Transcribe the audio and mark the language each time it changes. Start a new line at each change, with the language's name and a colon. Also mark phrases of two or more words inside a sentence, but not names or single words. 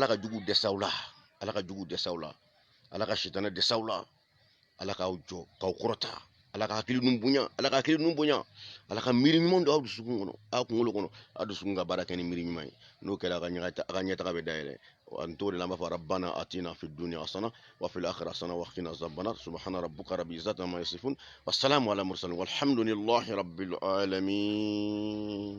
Bambara: ka jugu dɛsɛ aw la ala ka jugu dɛsɛ aw la ala ka sitanɛ dɛsɛ aw la ala k'aw jɔ k'aw kɔrɔta ala ka hakili nun bonya ala ka hakili nun bonya ala ka miiri ɲuman don aw dusukun kɔnɔ aw kunkolo kɔnɔ aw dusukun ka baara kɛ ni miiri ɲuman ye n'o kɛra a ka ɲɛtaga bɛ dayɛlɛ an t'o de la an b'a fɔ
Arabic: ربنا آتنا في الدنيا حسنة وفي الآخرة حسنة وقنا عذاب النار سبحان ربك رب العزة عما يصفون والسلام على المرسلين والحمد لله رب العالمين